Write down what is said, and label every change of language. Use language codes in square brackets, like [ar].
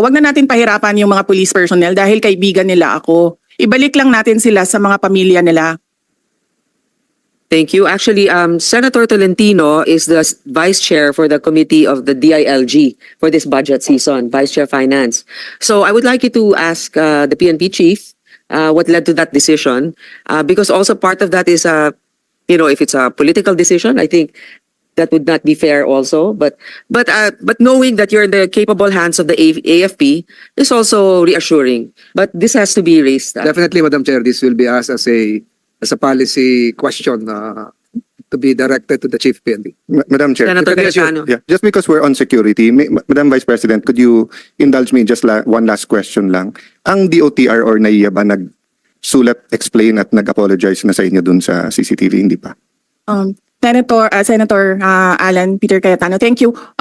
[tl] Wag na natin pahirapan yung mga police personnel dahil kaibigan nila ako. Ibalik lang natin sila sa mga pamilya nila. [en] Thank you. Actually, Senator Tolentino is the Vice Chair for the Committee of the DILG for this budget season, Vice Chair Finance. So I would like you to ask the PNP Chief what led to that decision, because also part of that is if it's a political decision, I think that would not be fair also. But knowing that you're in the capable hands of the AFP is also reassuring. But this has to be raised. Definitely, Madam Chair, this will be asked as a policy question to be directed to the Chief PNP. Madam Chair. Senator Cayetano. Yeah, just because we're on security, Madam Vice President, could you indulge me just one last question lang? [tl] Ang DOTR or NAIA ba nagsulat, explain at nag-apologize na sa inyo dun sa CCTV, hindi pa? [en] Senator Alan Peter Cayetano, thank you.